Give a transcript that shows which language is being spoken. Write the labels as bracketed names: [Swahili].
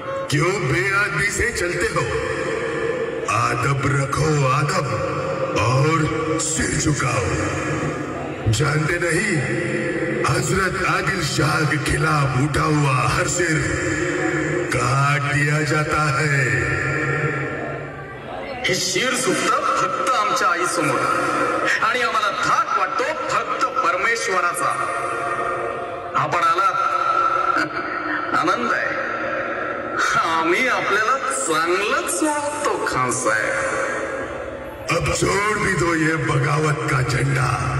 [Hindi] क्यों बेअदबी से चलते हो? आदब रखो, आदब, और सिर झुकाओ. जानते नहीं, हजरत आदिल शाह के खिलाफ उठा हुआ हर सिर काट दिया जाता है. [Marathi] हे शिर सुटतं फक्त आमच्या आईसमोर, आणि आम्हाला धाक वाटतो फक्त परमेश्वराचा. आपण आलात, आनंद आहे. आम्ही आपल्याला चांगलंच ओळखतो खान साहेब. [Hindi] अब छोड़ भी दो ये बगावत का झंडा.